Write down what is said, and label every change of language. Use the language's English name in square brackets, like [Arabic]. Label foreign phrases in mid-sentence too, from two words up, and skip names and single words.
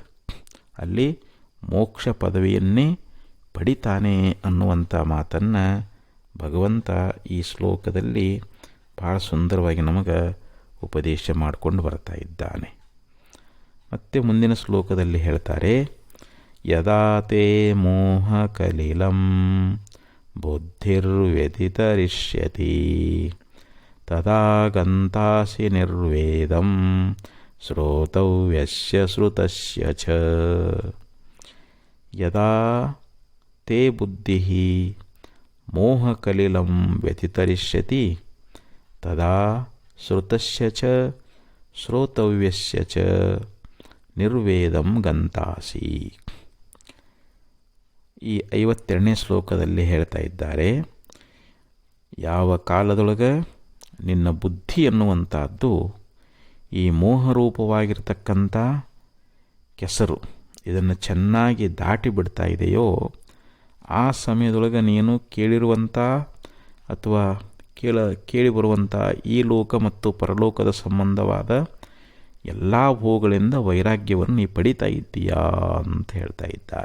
[Kannada] ಅಲ್ಲಿ ಮೋಕ್ಷ ಪದವಿಯನ್ನೇ ಪಡಿತಾನೆ ಅನ್ನುವಂಥ ಮಾತನ್ನು ಭಗವಂತ ಈ ಶ್ಲೋಕದಲ್ಲಿ ಭಾಳ ಸುಂದರವಾಗಿ ನಮಗೆ ಉಪದೇಶ ಮಾಡಿಕೊಂಡು ಬರ್ತಾ ಇದ್ದಾನೆ. ಮತ್ತು ಮುಂದಿನ ಶ್ಲೋಕದಲ್ಲಿ ಹೇಳ್ತಾರೆ, [Sanskrit] ಯದಾ ತೇ ಮೋಹ ಕಲಿಲಂ ಬುದ್ಧಿರ್ವ್ಯತಿತರಿಷ್ಯತಿ ತದಾ ಗಂತಾಸಿ ನಿರ್ವೇದಂ ಶ್ರೋತವ್ಯಸ್ಯ ಶ್ರುತಸ್ಯ ಚ. ಯದಾ ತೇ ಬುದ್ಧಿ ಮೋಹಕಲಿಲಂ ವ್ಯತಿತರಿಷ್ಯತಿ ತದಾ ಶ್ರುತಸ್ಯ ಚ ಶ್ರೋತವ್ಯಸ್ಯ ಚ ನಿರ್ವೇದಂ ಗಂತಾಸಿ. [Kannada] ಈ 52ನೇ ಶ್ಲೋಕದಲ್ಲಿ ಹೇಳ್ತಾ ಇದ್ದಾರೆ, ಯಾವ ಕಾಲದೊಳಗೆ ನಿನ್ನ ಬುದ್ಧಿ ಅನ್ನುವಂಥದ್ದು ಈ ಮೋಹರೂಪವಾಗಿರ್ತಕ್ಕಂಥ ಕೆಸರು ಇದನ್ನು ಚೆನ್ನಾಗಿ ದಾಟಿ ಬಿಡ್ತಾ ಇದೆಯೋ ಆ ಸಮಯದೊಳಗೆ ನೀನು ಕೇಳಿರುವಂಥ ಅಥವಾ ಕೇಳಿ ಬರುವಂಥ ಈ ಲೋಕ ಮತ್ತು ಪರಲೋಕದ ಸಂಬಂಧವಾದ ಎಲ್ಲ ಭೋಗಗಳಿಂದ ವೈರಾಗ್ಯವನ್ನು ನೀ ಪಡಿತಾ ಇದ್ದೀಯಾ ಅಂತ ಹೇಳ್ತಾ ಇದ್ದಾರೆ.